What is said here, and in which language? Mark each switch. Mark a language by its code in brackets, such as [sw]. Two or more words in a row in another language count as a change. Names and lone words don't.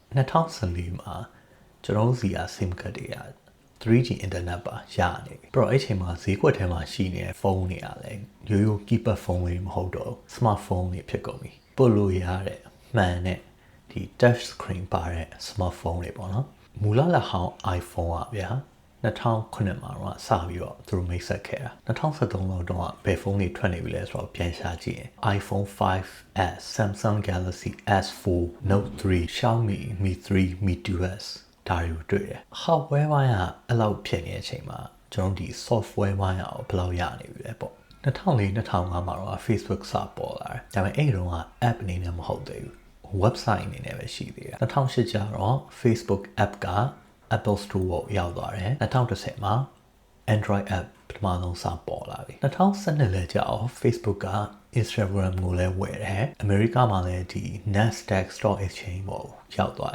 [my] 2014 မှာကျွန်တော်စီက [en] SIM card [my] တွေက [en] 3G internet [my] ပါရနေပြီပြီးတော့အဲ့ချိန်မှာဈေးကွက်ထဲမှာရှိနေတဲ့ဖုန်းတွေကလည်းရိုးရိုး keypad ဖုန်းတွေမဟုတ်တော့ smartphone တွေဖြစ်ကုန်ပြီပို့လို့ရတဲ့မှန်တဲ့ဒီ [en] touch screen [my] ပါတဲ့ smartphone တွေပေါ့နော်မူလဟောင်း iPhone อ่ะဗျာ2009မှာတော့စပြီးတော့သူတို့မိတ်ဆက်ခဲ့တာ2013လောက်တော့ဘယ်ဖုန်းတွေထွက်နေပြီလဲဆိုတော့ပြန်ရှာ ကြည့်ရင် iPhone 5s Samsung Galaxy S4 Note 3 Xiaomi Mi 3 Mi 2s ဒါတွေကိုတွေ့တယ် hardware ဘိုင်းကအဲ့လောက်ဖြစ်နေတဲ့အချိန်မှာကျွန်တော်ဒီ software ဘိုင်းကဘယ်လောက်ရနေပြီလဲပေါ့2004-2005မှာတော့ Facebook စပေါ်လာတယ်ဒါပေမဲ့အဲ့တုန်းက app အနေနဲ့မဟုတ်သေးဘူး website အနေနဲ့ပဲရှိသေးတယ် 2008ကျတော့ Facebook app ကApple Store ကိုရောက်သွားတယ်2010မှာ Android app ပထမဆုံးစပေါ်လာပြီ2012လဲကြာအောင် Facebook က Instagram ကိုလည်းဝယ်တယ်အမေရိကမှာလည်းဒီ Nasdaq Stock Exchange ပေါ်ရောက်သွား